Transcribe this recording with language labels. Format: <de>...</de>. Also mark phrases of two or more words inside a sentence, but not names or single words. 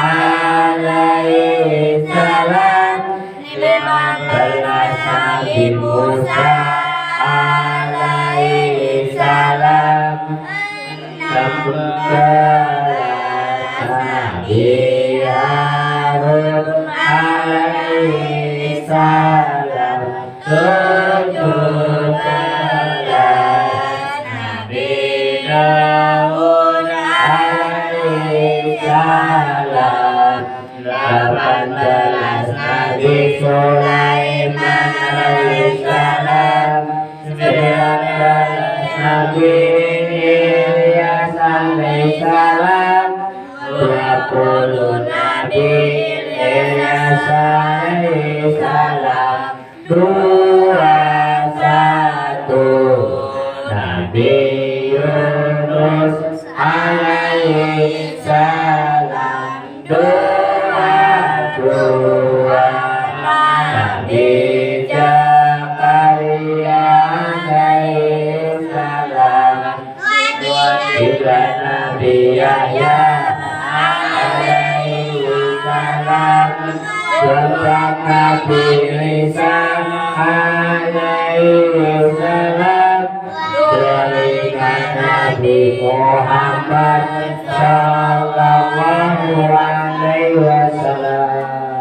<ar>alaihi salam,</ar> <id>15 Nabi Musa</id> <ar>alaihi salam,</ar> <id>16 Nabi Harun</id> <ar>alaihi salam,</ar> <id>17 Nabi Daud</id> <ar>alaihi salam,</ar> <id>18 Nabi Sulaiman</id> <ar>alaihi salam,</ar> <id>19 Nabi Ilyas</id> <ar>alaihi salam,</ar> <id>20 Nabi Ilyas</id> <ar>alaihi salam,</ar> <id>21 Nabi Yunus</id> <ar>alaihi salam,</ar> <id>22 Nabi Zakaria</id> <ar>alaihi salam,</ar> <id>23 Nabi Yahya</id> <ar>alaihi salam,</ar> <id>24 Nabi Isa</id> <ar>alaihi salam,</ar> <id>25 Nabi Muhammad</id> <ar>sallallahu alaihi wasallam.</ar>